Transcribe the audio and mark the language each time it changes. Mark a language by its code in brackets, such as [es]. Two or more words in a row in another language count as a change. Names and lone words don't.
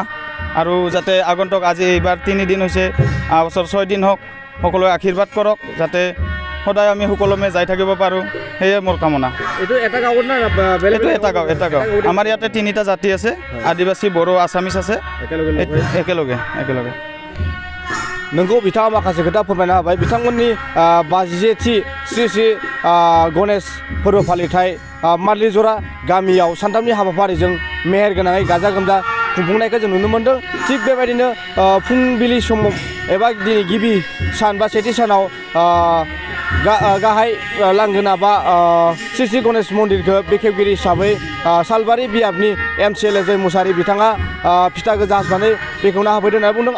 [as] আৰু যাতে আগন্তুক আজি এইবাৰ 3 দিন হৈছে, বছৰ 6 দিন হওক, সকলোৱে আশীৰ্বাদ কৰক যাতে সদায় আমি সুকলমে যাই থাকিব পাৰোঁ, সেয়ে মোৰ কামনা। এইটো এটা গাঁৱত না বেলেগ এইটো এটা গাঁও। আমাৰ ইয়াতে 3টা জাতি আছে, আদিবাসী, বড়ো, আছামিছ আছে, একেলগে। [brx] नोंगौ बिथाङा माखासे खोथा फोरमायना होबाय बिथांमोननि 57थि श्री श्री गणेश फोरबो फालिथाय मादलिजरा गामियाव सानथामनि हाबाफारिजों मेहेर गोनाङै गाजा गोमजा खुंफुंनायखौ जों नुनो मोन्दों। थिग बेबायदिनो फुंबिलि समाव एबा दिनै गिबि सान बा सेथि सानाव गाहाय लांगोना बा श्री श्री गणेश मन्दिरखौ बेखेवगिरि हिसाबै सालबारि बियाबनि MCLA जय मुसाहारि बिथाङा फिथा गोजा हासनानै बेखेवना होफैदों होननानै बुंदों।